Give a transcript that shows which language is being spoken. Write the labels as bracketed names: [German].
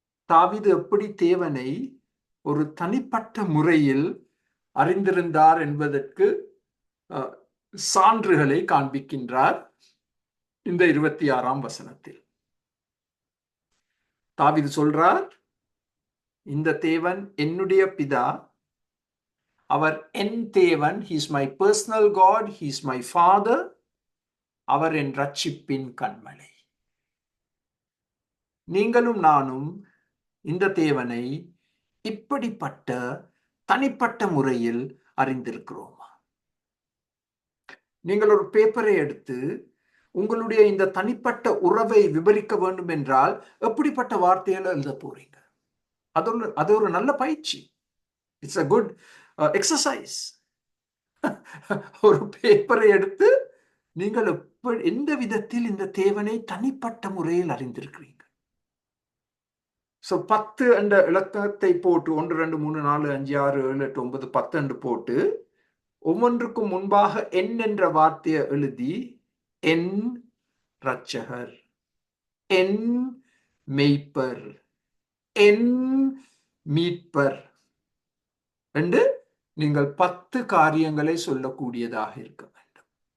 [Tamil] தாவீது எப்படி தேவனை ஒரு தனிப்பட்ட முறையில் அறிந்திருந்தார் என்பதற்கு சான்றுகளை காண்பிக்கின்றார். இந்த 26ஆம் வசனத்தில் தாவீது சொல்றார், இந்த தேவன் என்னுடைய பிதா, அவர் என் தேவன். [English] he is my personal God, he is my father. [Tamil] அவர் என் ரட்சிப்பின் கண்மலை. நீங்களும் நானும் இந்த தேவனை இப்படிப்பட்ட தனிப்பட்ட முறையில் அறிந்திருக்கிறோமா? நீங்கள் ஒரு பேப்பரை எடுத்து உங்களுடைய இந்த தனிப்பட்ட உறவை விவரிக்க வேண்டும் என்றால் எப்படிப்பட்ட வார்த்தைகளை எழுத போறீங்க? அது ஒரு நல்ல பயிற்சி. [English] It's a good exercise. [Tamil] ஒரு பேப்பரை எடுத்து நீங்கள் எந்த விதத்தில் இந்த தேவனை தனிப்பட்ட முறையில் அறிந்திருக்கிறீங்க? 10 என்ற இலக்கத்தை போட்டு 1 2 3 4 5 6 7 8 9 10 என்று போட்டு ஒவ்வொன்றுக்கும் முன்பாக என் என்ற வார்த்தையை எழுதி, என் இரட்சகர், என் மெய்ப்பர், என் மீட்பர் என்று நீங்கள் 10 காரியங்களை சொல்லக்கூடியதாக இருக்க வேண்டும்.